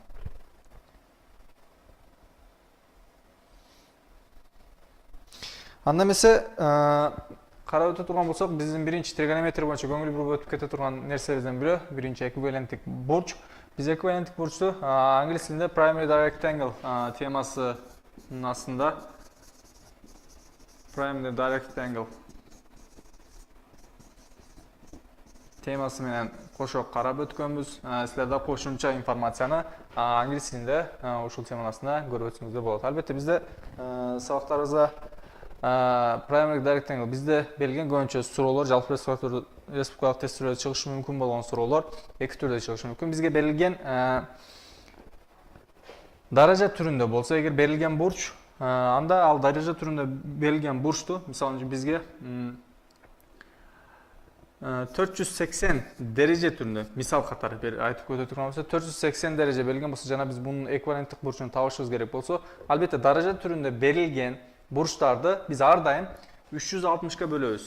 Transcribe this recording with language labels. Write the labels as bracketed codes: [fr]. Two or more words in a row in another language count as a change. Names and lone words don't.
[ky] Анда эмесе карап өтө турган болсок, биздин биринчи тригонометрия боюнча көңүл буруп өтүп кете турган нерселерден бири биринчи эквиваленттик бурч. Биз эквиваленттик бурчту англис тилинде [en] primary direct angle [ky] темасынын астында [en] primary direct angle [ky] темасы менен кошо карап өткөнбүз. Силер да кошумча информацияны англис тилинде ушул теманын астында көрүп өтсөңүздөр болот. Албетте бизде сабактарыбызда [en] primary direct angle [ky] бизде берилген көбүнчө суроолор жалпы республикалык тестилөөдө чыгышы мүмкүн болгон суроолор эки түрдө чыгышы мүмкүн. Бизге берилген даража түрүндө болсо, эгер берилген бурч, анда ал даража түрүндө берилген бурчту, мисалы үчүн бизге 480 дереже түрүндө мисал катары айтып өтө турган болсо, 480 дереже берилген болсо, жана биз мунун эквиваленттик бурчун табышыбыз керек болсо, албетте даража түрүндө берилген бурчтарды биз ар дайым 360ка бөлөбүз.